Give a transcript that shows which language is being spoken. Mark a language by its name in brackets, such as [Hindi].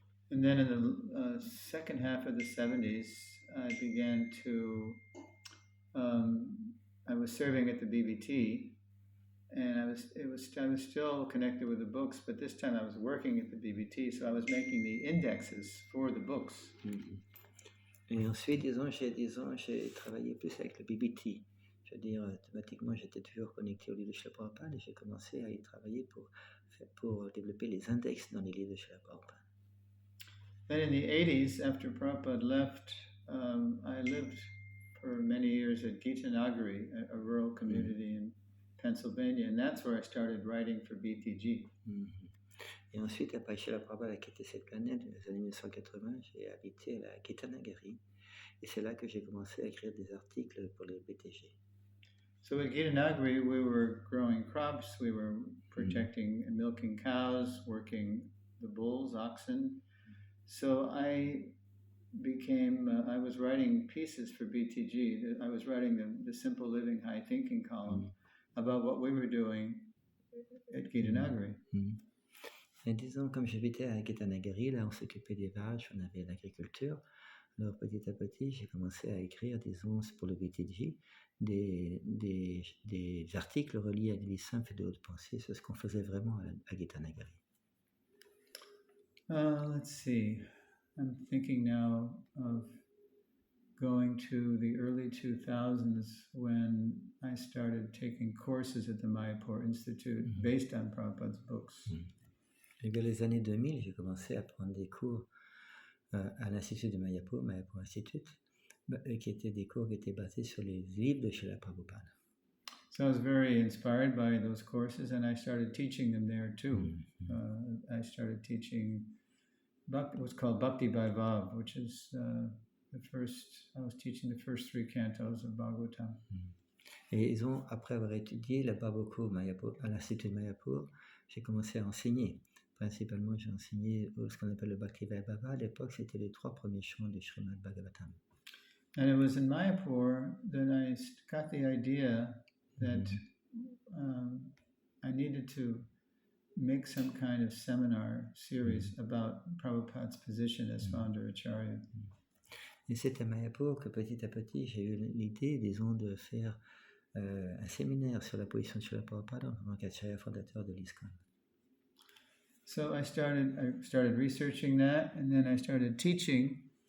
[English] And then in the second half of the 70s, I began to, I was serving at the BBT, and I was still connected with the books, but this time I was working at the BBT, so I was making the indexes for the books. [French] Et ensuite, j'ai travaillé plus avec le BBT. Je veux dire, automatiquement, j'étais toujours connecté au livre de Srila Prabhupada et j'ai commencé à y travailler pour développer les index dans les livres de Srila Prabhupada. [English] Then in the 80s, after Prabhupada left, I lived for many years at Gitanagari, a rural community in Pennsylvania, and that's where I started writing for BTG. [French] Et ensuite, après Srila Prabhupada a quitté cette planète dans les années 1980, j'ai habité à la Gitanagari, et c'est là que j'ai commencé à écrire des articles pour les BTG. [English] So at Gitanagari, we were growing crops, we were protecting and milking cows, working the bulls, oxen. So I became, I was writing pieces for BTG. I was writing the Simple Living, High Thinking column about what we were doing at Gitanagari. [French] Et disons, comme j'habitais à Gitanagari, là on s'occupait des vaches, on avait l'agriculture. Alors petit à petit, j'ai commencé à écrire, disons, pour le BTG, des articles reliés à des livres simples et de haute pensée. C'est ce qu'on faisait vraiment à Gitanagari. [English] Let's see. I'm thinking now of going to the early 2000s when I started taking courses at the Mayapur Institute based on Prabhupada's books. [French] Et vers les années 2000, j'ai commencé à prendre des cours à l'Institut de Mayapur, Mayapur Institute, qui étaient des cours qui étaient basés sur les livres de Srila Prabhupada. [English] So I was very inspired by those courses and I started teaching them there too. I started teaching what's called Bhakti Vaibhav, which is I was teaching the first 3 cantos of Bhagavatam. [French] Et ils ont, après avoir étudié la Bhagavatam Mayapur, à l'Institut de Mayapur, j'ai commencé à enseigner. Principalement, j'ai enseigné ce qu'on appelle le Bhakti Vaibhava. À l'époque, c'était les 3 premiers chants du Srimad Bhagavatam. [English] And it was in Mayapur that I got the idea that I needed to make some kind of seminar series about Prabhupada's position as founder Acharya. [French] Et c'est à Mayapur que petit à petit, j'ai eu l'idée, disons, de faire un séminaire sur la position de Srila Prabhupada en tant qu'Acarya Fondateur de ISKCON. [English] So I started researching that, and then I started teaching.